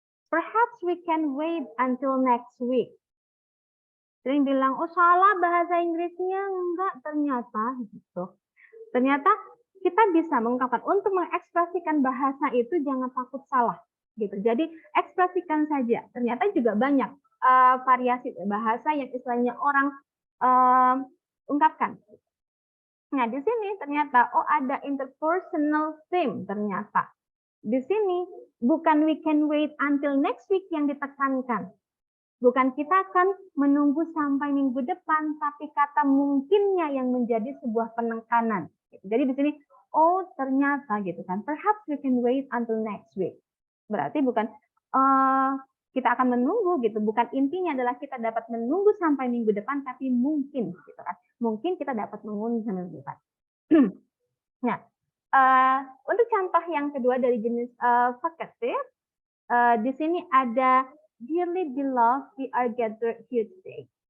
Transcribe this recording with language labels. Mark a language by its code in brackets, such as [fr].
[en] Perhaps we can wait until next week. [id] Sering bilang, oh salah bahasa Inggrisnya, enggak ternyata gitu. Ternyata kita bisa mengungkapkan untuk mengekspresikan bahasa itu jangan takut salah gitu. Jadi ekspresikan saja. Ternyata juga banyak variasi bahasa yang istilahnya orang ungkapkan. Nah, di sini ternyata ada interpersonal theme ternyata. Di sini bukan [en] we can wait until next week [id] yang ditekankan. Bukan kita akan menunggu sampai minggu depan, tapi kata mungkinnya yang menjadi sebuah penekanan. Jadi di sini, oh ternyata gitu kan, [en] perhaps we can wait until next week. [id] Berarti bukan kita akan menunggu gitu, bukan intinya adalah kita dapat menunggu sampai minggu depan, tapi mungkin gitu kan, mungkin kita dapat menunggu sampai minggu depan. Nah, untuk contoh yang kedua dari jenis vocative, di sini ada [en] dearly beloved, we are gathered here today.